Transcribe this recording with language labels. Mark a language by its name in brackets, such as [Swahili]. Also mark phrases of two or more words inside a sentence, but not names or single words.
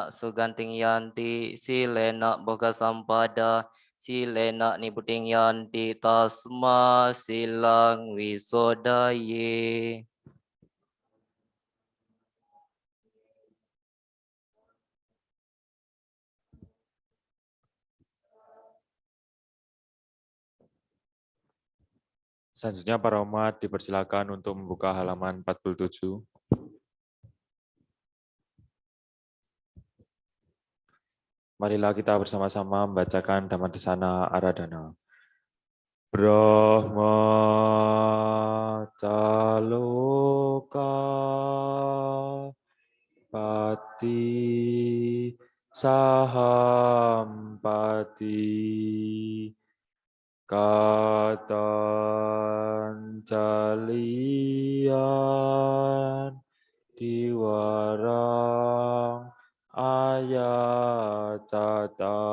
[Pali] suganting yanti, silena boga sampada, silena niputing yanti, tasma silang wisodaye. [Indonesian] Selanjutnya para umat dipersilakan untuk membuka halaman 47. Marilah kita bersama-sama membacakan Dhammadesana Aradhana. [Pali] Brahma caloka pati sahampati katanjalian diwarang ayacata